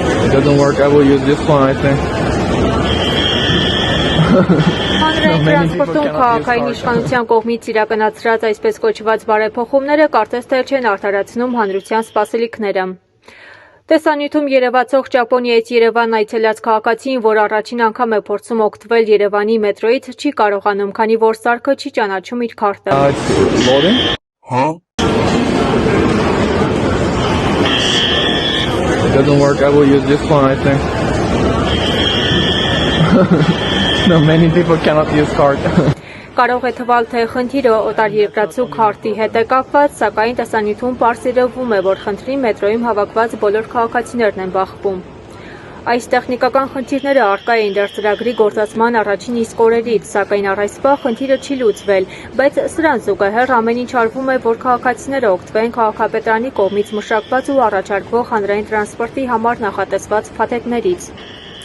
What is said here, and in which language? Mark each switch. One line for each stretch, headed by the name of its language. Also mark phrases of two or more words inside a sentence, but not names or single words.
English: doesn't work, I will use this one, I think.
Armenian: Հանրային տրանսպորտում քաղաքային իշխանության կողմից իրականացրած այսպես կոչված բարեփոխումները կարծես թե չեն արդարացնում հանրության սպասելիքները։ Տեսանյութում երևացող Ճապոնիայից Երևան այցելած քաղաքացին, որ առաջին անգամ է փորձում օգտվել Երևանի մետրոյից, չի կարողանում, քանի որ սարքը չի ճանաչում իր քարտը։
English: It's loading. It doesn't work, I will use this one, I think. No, many people cannot use card.
Armenian: Կարող է թվալ, թե խնդիրը օտարերկրացու քարտի հետ է կապված, սակայն տեսանյութում պարզերվում է, որ խնդրի մետրոյում հավաքված բոլոր քաղաքացիներն են բախվում։ Այս տեխնիկական խնդիրները առկա էին դեռ ծրագրի գործածման առաջին իսկ օրերից, սակայն առ այսօր խնդիրը չի լուծվել, բայց սրան զուգահեռ ամեն ինչ արվում է, որ քաղաքացիները օգտվեն քաղաքապետարանի կողմից մշակված ու առաջարկվող հանրային տրանսպորտի համար նախատեսված փաթեթներից։